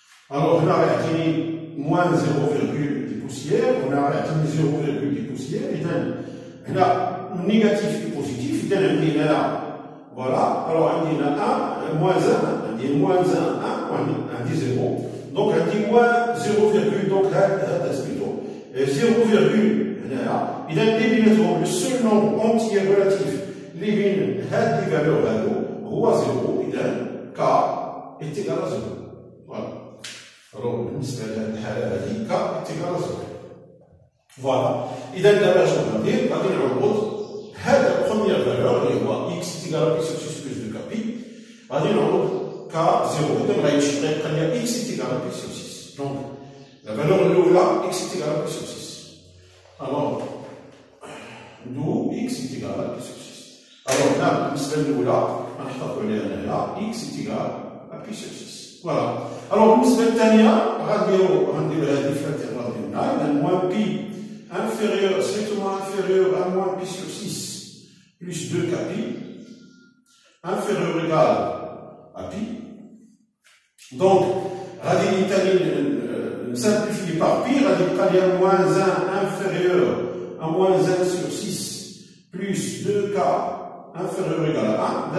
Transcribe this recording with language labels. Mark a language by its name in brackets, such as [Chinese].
[French] Alors, on a atteint moins 0, des poussières, on a atteint 0, des poussières, et on a négatif et positif, et on dit là, voilà, alors on dit là 1, moins 1, on dit moins 1, 1, on dit 0, donc on dit moins 0, donc là, c'est plutôt 0, [Arabic] إذا اللي بيناتهم [French] le seul nombre entier relatif [Arabic] اللي بين هاد لي فالور هادو هو 0. إذا [French] k est égal à 0. Voilà. Alors [Arabic] بالنسبة لهاد الحالة هادي [French] k est égal à 0. Voilà. [Arabic] إذا دابا اش غندير؟ غادي نعوض هاد البروميير فالور اللي هو [French] x est égal à pi sur 6 plus 2 kpi. [Arabic] غادي نعوض k 0. إذا غيمشي غيبقى ليا [French] x est égal à pi sur 6. Donc la valeur الأولى x est égal à pi sur 6. Alors, d'où x est égal à pi sur 6. Alors là, [Arabic] بالنسبة للأولى غنحطو ليها هنايا [French] x est égal à pi sur 6. Voilà. [Arabic] Alors بالنسبة للثانية غنديرو هذه في الانتيغرال ديالنا. [French] إذا moins pi inférieur, strictement inférieur à moins pi sur 6 plus 2 kpi inférieur ou égal à pi. Donc, غادي simplifier par pi, [Arabic] غادي يبقى ليا [French] moins 1 inférieur à moins 1 sur 6 plus 2k inférieur ou égal à 1.